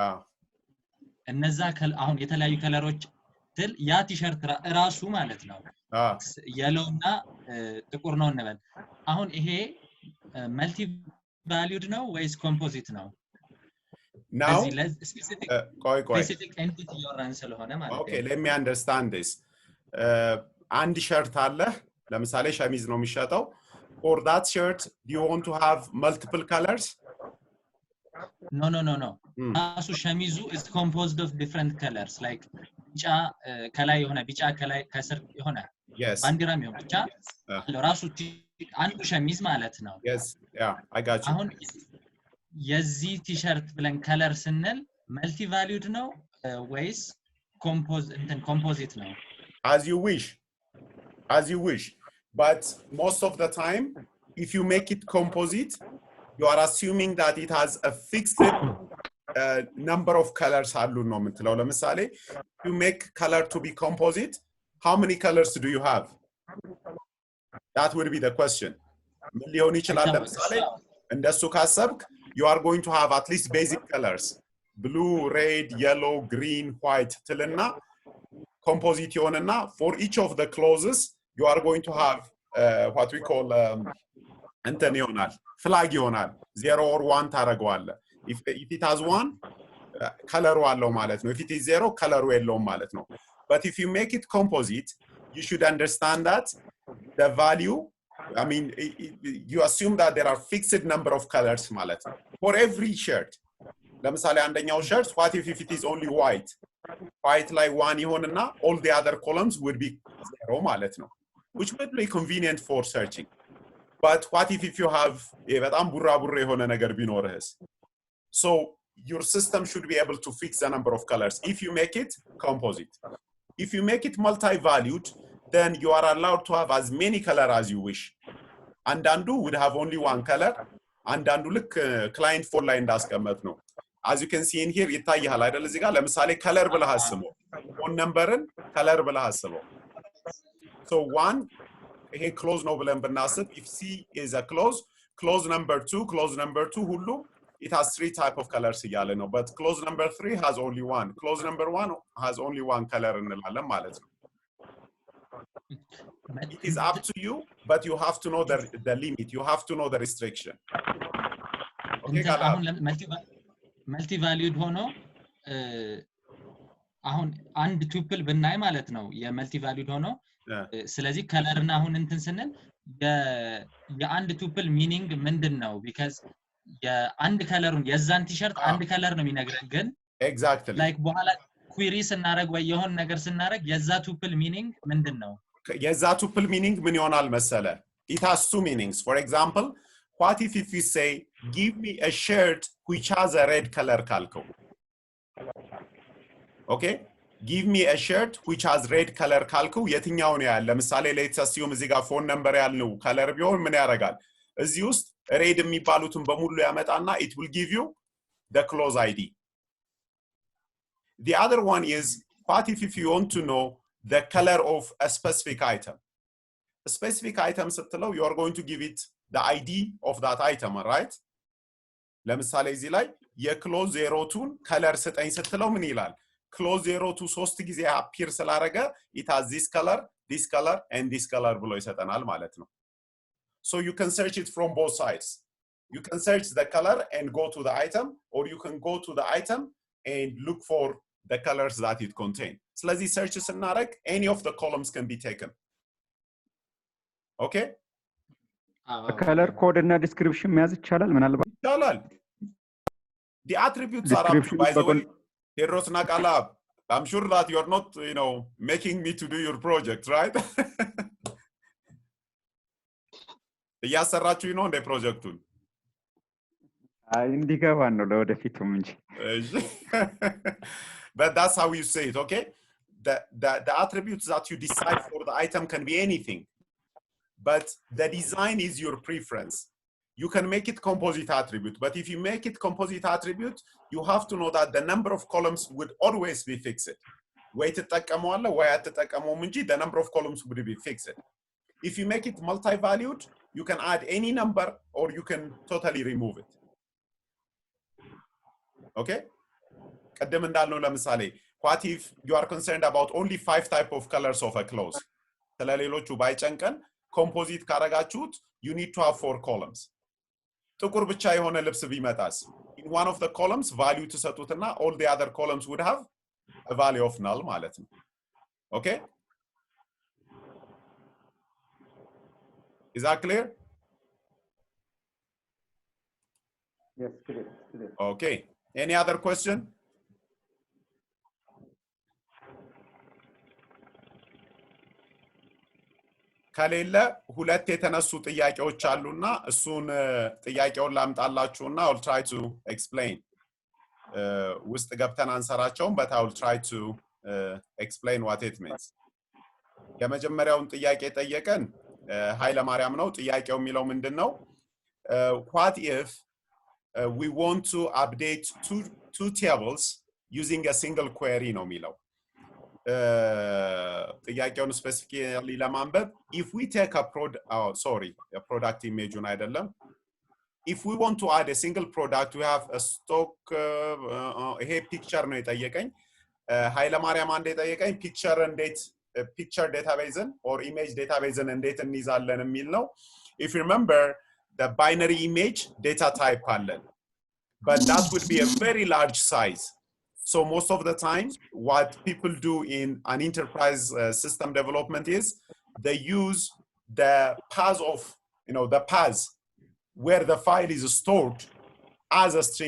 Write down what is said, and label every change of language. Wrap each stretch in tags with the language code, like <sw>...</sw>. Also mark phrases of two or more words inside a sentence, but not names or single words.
<am>አዎ እነዛ አሁን የተለያዩ ከለሮች ስትል ያ ቲሸርት ራሱ ማለት ነው የሎና ጥቁር ነው እንበል አሁን ይሄ</am> <en>multi valued</en> <am>ነው ወይስ ኮምፖዚት ነው now</am> <en>specific entity</en> <am>ያወራን ስለሆነ ማለት ነው</am> <en>okay let me understand this</en> <am>አንድ ሸርት አለ ለምሳሌ ሸሚዝ ነው የሚሸጠው</am> <en>for that shirt do you want to have multiple colors</en> <am>no ራሱ ሸሚዙ</am> <en>is composed of different colors like</en> <am>ቢጫ ከላይ የሆነ ቢጫ ከላይ ከስር የሆነ ባንዲራም ይሁን ብቻ ራሱ አንዱ ሸሚዝ ማለት ነው</am> <en>yes yeah I got you</en> <am>አሁን የዚህ ቲሸርት ብለን ከለር ስንል</am> <en>multi valued</en> <am>ነው ወይስ ኮምፖዚት ነው</am> <en>as you wish but most of the time if you make it composite you are assuming that it has a fixed number of colors</en> <am>አሉ ነው የምትለው ለምሳሌ</am> <en>you make color to be composite how many colors do you have that would be the question</en> <am>ምን ሊሆን ይችላል ለምሳሌ እንደሱ ካሰብክ</am> <en>you are going to have at least basic colors blue red yellow green white</en> <am>ትልና composite ይሆንና</am> <en>for each of the clauses you are going to have what we call</en> <am>እንትን ይሆናል flag ይሆናል</am> <en>0 or 1 ታረጋዋለህ if it has 1 color</en> <am>አለው ማለት ነው</am> <en>if it is 0 color</en> <am>የለውም ማለት ነው</am> <en>but if you make it composite you should understand that the value I mean you assume that there are fixed number of colors</en> <am>ማለት ነው</am> <en>for every shirt</en> <am>ለምሳሌ አንደኛው</am> <en>shirt what if it is only white like 1 ይሆንና all the other columns would be 0</en> <am>ማለት ነው</am> <en>which would be convenient for searching but what if you have</en> <am>በጣም ቡራቡሬ የሆነ ነገር</am> <en>ቢኖርህስ so your system should be able to fix the number of colors if you make it composite if you make it multi-valued then you are allowed to have as many colors as you wish አንዳንዱ would have only one color</en> <am>አንዳንዱ ልክ client for ላይ እንዳስቀመጥ ነው</am> <en>as you can see in here</en> <am>ይታያል አይደል እዚህ ጋር ለምሳሌ color ብለህ አስበው phone numberን color ብለህ አስበው so one ይሄ close ነው ብለን ብናስብ</am> <en>if c is a close number 2 ሁሉ it has 3 type of colors</en> <am>እያለ ነው</am> <en>but close number 3 has only one close number 1 has only one color</en> <am>እንላለን ማለት ነው</am> <en>it is up to you but you have to know the limit you have to know the restriction</en> <am>okay አሁን</am> <en>multi valued</en> <am>ሆኖ አሁን አንድ ቱፕል ብናይ ማለት ነው የመልቲ ቫልዩድ ሆኖ ስለዚህ ከለርና አሁን እንትን ስንል የአንድ</am> <en>tuple meaning</en> <am>ምንድነው because የአንድ ከለሩን የዛን ቲሸርት አንድ ከለር ነው የሚነግረን ግን</am> <en>exactly</en> <am>like በኋላ ኩዌሪ ስናረግ ወይ የሆነ ነገር ስናረግ የዛ</am> <en>tuple meaning</en> <am>ምንድነው የዛ ቱፕል ሚኒንግ ምን ይሆናል መሰለ</am> <en>it has two meanings for example what if you say give me a shirt which has a red color ካልከው okay give me a shirt which has red color</en> <am>ካልከው የትኛው ነው ያለ ለምሳሌ</am> <en>let's assume</en> <am>እዚህ ጋር phone number ያለው color ቢሆን ምን ያረጋል እዚህ ውስጥ red የሚባሉትን በሙሉ ያመጣና</am> <en>it will give you the clause id the other one is what if you want to know the color of a specific item a specific item ስትለው you are going to give it the id of that item right</en> <am>ለምሳሌ እዚህ ላይ የክሎዝ 02 color ስጠኝ ስትለው ምን ይላል</am> <en>close 02 3</en> <am>ጊዜ appear ስላረገ</am> <en>it has this color and this color</en> <am>ብሎ ይሰጠናል ማለት ነው</am> <en>so you can search it from both sides you can search the color and go to the item or you can go to the item and look for the colors that it contain</en> <am>ስለዚህ search ስናረግ</am> <en>any of the columns can be taken okay color code</en> <am>እና description መያዝ ይቻላል ምናልባት</am> <en>ይቻላል the attributes are up to by the way Heros Nakala, I'm sure that you're not, making me to do your project, right?</en> <am>እያሰራችሁ ነው እንደ ፕሮጀክቱን እንዲገባ ነው ለወደፊቱም እንጂ</am> <en>but that's how you say it okay the attributes that you decide for the item can be anything but the design is your preference you can make it composite attribute but if you make it composite attribute you have to know that the number of columns would always be fixed</en> <am>ወይ ተጠቀመዋለህ ወይ አትጠቀመውም እንጂ</am> <en>the number of columns would be fixed if you make it multi-valued you can add any number or you can totally remove it okay</en> <am>ቀደም እንዳልነው ለምሳሌ</am> <en>what if you are concerned about only 5 type of colors of a clothes? ስለሌሎቹ ባይጨንቀን composite ካረጋችሁት you need to have 4 columns.</en> <am>ጥቁር ብቻ የሆነ ልብስ ቢመጣስ?</am> <en>In one of the columns value ትሰጡትና all the other columns would have a value of null</en> <am>ማለት ነው.</am> <en>Okay? Is that clear? Yes, clear. Okay. Any other question?</en> <am>ከሌለ ሁለት የተነሱ ጥያቄዎች አሉና እሱን ጥያቄውን ላምጣላችሁና</am> <en>I'll try to explain.</en> <am>ውስጥ ገብተን አንሰራቸውም</am> <en>but I will try to explain what it means.</en> <am>የመጀመሪያውን ጥያቄ ጠየቀን ኃይለ ማርያም ነው። ጥያቄው የሚለው ምንድነው?</am> <en>What if we want to update two tables using a single query</en> <am>ነው የሚለው። ጥያቄውን ስፔሲፊካሊ ለማንበብ</am> <en>if we take a product image አይደለም. If we want to add a single product, we have a stock</en> <am>ይሄ picture ነው የጠየቀኝ። ኃይለ ማርያም አንዴ ጠየቀኝ</am> <en>picture database or image database</en> <am>እንዴት እንይዛለን የሚል ነው.</am> <en>If you remember the binary image data type አለን. But that would be a very large size. So most of the time, what people do in an enterprise system development is they use the path of, the path where the file is stored as a string.</en>